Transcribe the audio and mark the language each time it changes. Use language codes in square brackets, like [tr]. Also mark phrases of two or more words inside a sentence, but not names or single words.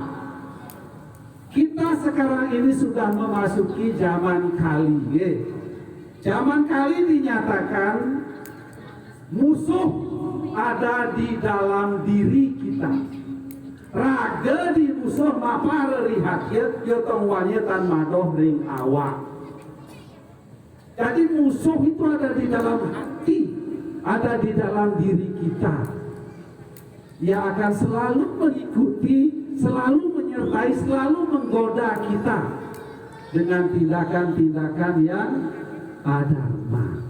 [id] Kita sekarang ini sudah memasuki zaman kali. Zaman kali dinyatakan musuh ada di dalam diri kita. [ban] Raga di musuh mapa relihat yotong wanyetan madoh ring awak. [id] Jadi musuh itu ada di dalam hati, ada di dalam diri kita. Dia akan selalu mengikuti, selalu menyertai, selalu menggoda kita dengan tindakan-tindakan yang adharma.